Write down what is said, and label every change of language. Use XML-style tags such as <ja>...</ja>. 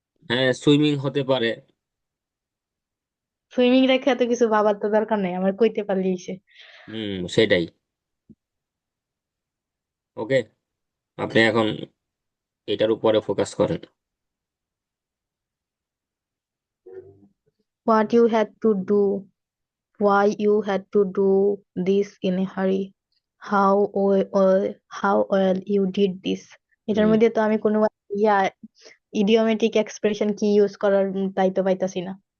<bn>হ্যাঁ সুইমিং হতে পারে। সুইমিং রেখে এত কিছু ভাবার তো দরকার নেই, আমার কইতে পারলেই সে। সেটাই। ওকে, আপনি এখন এটার উপরে ফোকাস করেন।</bn> <en>What you had to do, why you had to do this in a hurry, how well you did this.</en> <bn>এটার হুম মধ্যে তো আমি কোনো ইয়া ইডিওমেটিক এক্সপ্রেশন কি ইউজ করার তাই তো পাইতাছি না।</bn>